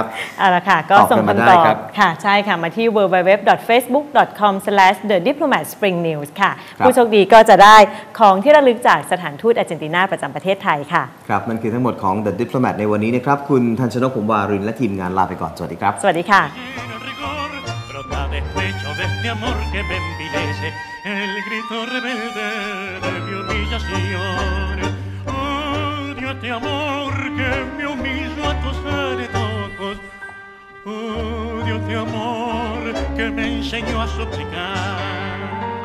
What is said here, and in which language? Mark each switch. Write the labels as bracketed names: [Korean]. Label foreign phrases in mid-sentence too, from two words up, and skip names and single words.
[Thai] เอาละค่ะก็ส่งคำตอบค่ะใช่ค่ะมาที่ www.facebook.com/thediplomatspringnews ค่ะผู้โชคดีก็จะได้ของที่ระลึกจากสถานทูตอาร์เจนตินาประจำประเทศไทยค่ะ ครับนั่นคือทั้งหมดของ The Diplomat ในวันนี้นะครับคุณทันชนก ผมวารินและทีมงานลาไปก่อนสวัสดีครับ สวัสดีค่ะ [Spanish] Despecho de este amor que me envilece, el grito rebelde de mi humillación. Odio este amor que me humilla a tus ojos. Odio este amor que me enseñó a suplicar.